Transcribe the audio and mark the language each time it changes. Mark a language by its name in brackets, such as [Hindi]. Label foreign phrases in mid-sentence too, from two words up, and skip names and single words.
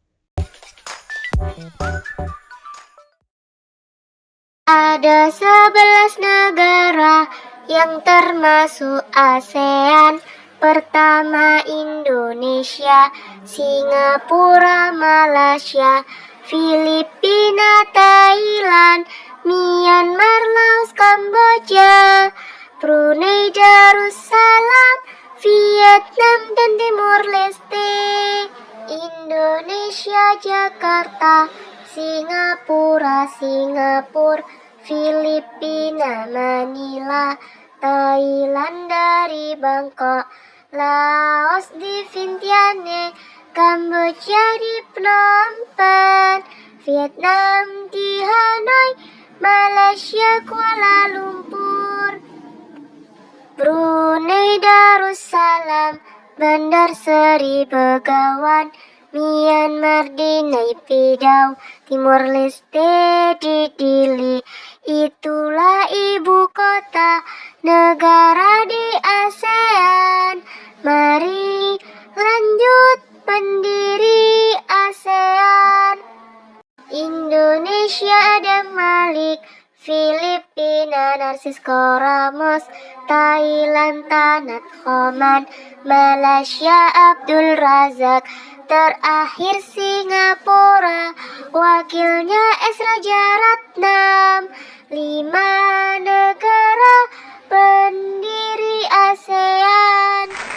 [Indonesian] Ada 11 negara yang termasuk ASEAN. Pertama Indonesia, Singapura, Malaysia, Filipina, Thailand, Myanmar, Laos, Kamboja, Brunei Darussalam, Vietnam dan Timor Leste. Indonesia, Jakarta, Singapura, Filipina, Manila, Thailand dari Bangkok, Laos di Vientiane, Kamboja di Phnom Penh, Vietnam di Hanoi, Malaysia Kuala Lumpur, Brunei Darussalam, Bandar Seri Begawan, Myanmar di Naypyidaw, Timor Leste di Dili. Itulah ibu kota negara di ASEAN. Mari lanjut pendiri ASEAN. Indonesia Adam Malik, Filipina Narcisco Ramos, Thailand Tanat Khoman, Malaysia Abdul Razak, terakhir Singapura, wakilnya S. Rajaratnam. 5 negara pendiri ASEAN.